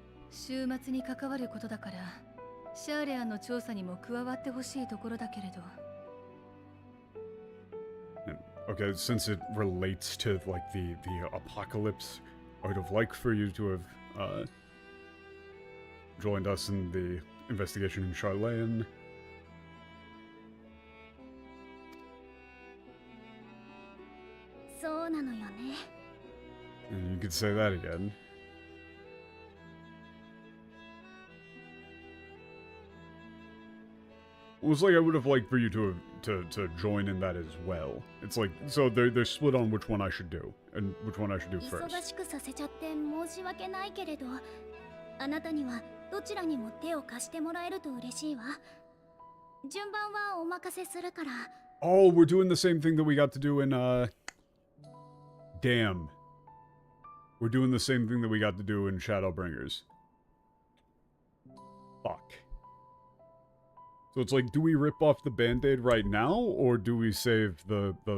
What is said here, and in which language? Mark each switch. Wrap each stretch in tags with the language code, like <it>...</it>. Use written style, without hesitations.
<ja>週末に関わることだから、シャーレアンの調査にも加わってほしいところだけれど。</ja> <en>Okay, since it relates to, like, the apocalypse, I would have liked for you to have, joined us in the investigation in Sharlaying.</en> <ja>そうなのよね。</ja> <en>And you could say that again. It was like I would have liked for you to join in that as well. It's like, so they're split on which one I should do, and which one I should do</en> <ja>忙</ja> <en>first.</en> <ja>しくさせちゃって申し訳ないけれど、あなたにはどちらにも手を貸してもらえると嬉しいわ。順番はお任せするから。</ja> <en>Oh, we're doing the same thing that we got to do in, Damn. We're doing the same thing that we got to do in Shadowbringers. Fuck. So it's like, do we rip off the Band-Aid right now, or do we save the...</en>